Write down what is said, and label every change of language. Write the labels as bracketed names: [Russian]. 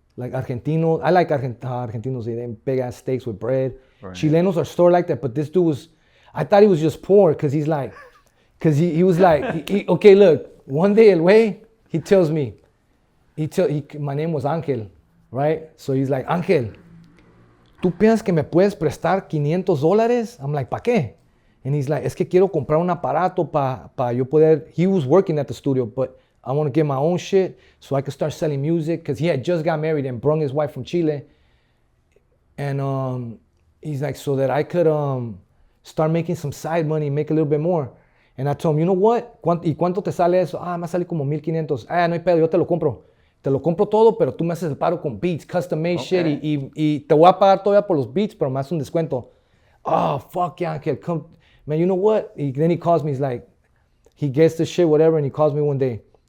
[English] Like Argentinos, I like Argentinos, they eat big ass steaks with bread. Right. Chilenos are stored like that, but this dude I thought he was just poor because he was like, okay, look, one day el way, he tells me, my name was Ángel, right? [Spanish] So he's like, Ángel, ¿tú piensas que me puedes prestar $500? [English] I'm like, [Spanish] ¿pa qué? [English] And he's like, [Spanish] es que quiero comprar un aparato pa yo poder, [English] he was working at the studio, but I want to get my own shit so I could start selling music because he had just got married and brought his wife from Chile. And he's like, so that I could start making some side money, make a little bit more. And I told him, you know what? [Spanish] ¿Y cuánto te sale eso? Me sale como 1,500. No hay pedo, yo te lo compro. Te lo compro todo, pero tú me haces el paro con beats, [English] custom made shit. [Spanish] Y te voy a pagar todavía por los beats, pero me haces un descuento. [English] Oh, fuck yeah, Ángel, come. Man, you know what? Then he calls me, he's like, he gets the shit, whatever, and he calls me one day.